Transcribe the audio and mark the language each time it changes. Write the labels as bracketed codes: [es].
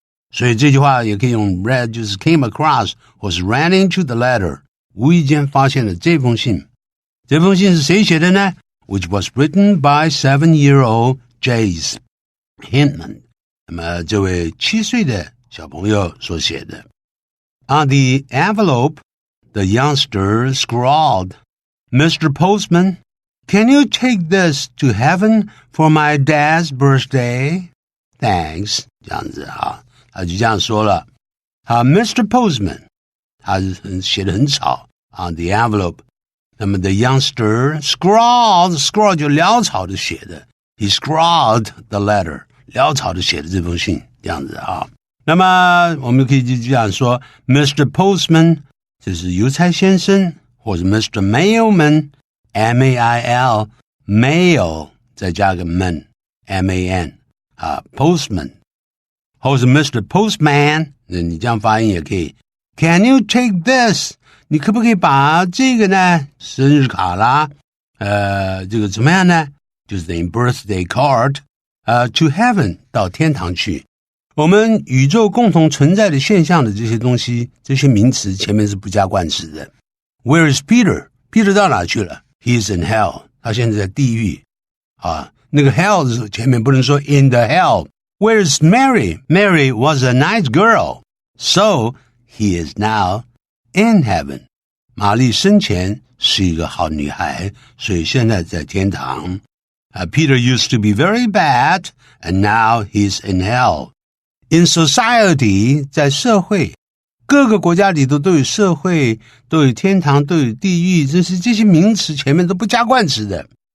[zh] 所以这句话也可以用 read， 就是 [en] came across [zh] 或是 [en] ran into the letter， [zh] 无意间发现了这封信。这封信是谁写的呢？ [en] Which was written by 7-year-old Jace Hintman。 [zh] 那么这位7岁的小朋友所写的。 [en] On the envelope, the youngster scrawled, Mr. Postman, can you take this to heaven for my dad's birthday? Thanks. [zh] 这样子啊，他就这样说了。Mr. Postman， 他写得很吵。 [en] On the envelope， [zh] 那么 [en] the youngster scrawled [zh] 就潦草的写的。 [en] He scrawled the letter， [zh] 潦草的写的这封信，这样子啊。那么我们可以就这样说 Mr. Postman 这是邮差先生，或者 Mr. [en] Mailman M-A-I-L Mail [zh] 再加个 [en] man M-A-N Postman [zh] 或者 [en] Mr. [zh] Postman 你这样发音也可以 [en] Can you take this [zh] 你可不可以把这个呢生日卡啦这个怎么样呢就是等于 [en] birthday card to heaven [zh] 到天堂去我们宇宙共同存在的现象的这些东西这些名词前面是不加冠词的 [en] Where is Peter? [zh] Peter 到哪去了 [en] He's in hell [zh] 他现在在地狱那个 hell 的时候前面不能说 [en] in the hell Where is Mary? Mary was a nice girl So he is now in heaven [zh] 玛丽生前是一个好女孩所以现在在天堂 [en] Peter used to be very bad and now he's in hell.In society [zh] 在社会各个国家里头都有社会都有天堂都有地狱这些名词前面都不加冠词的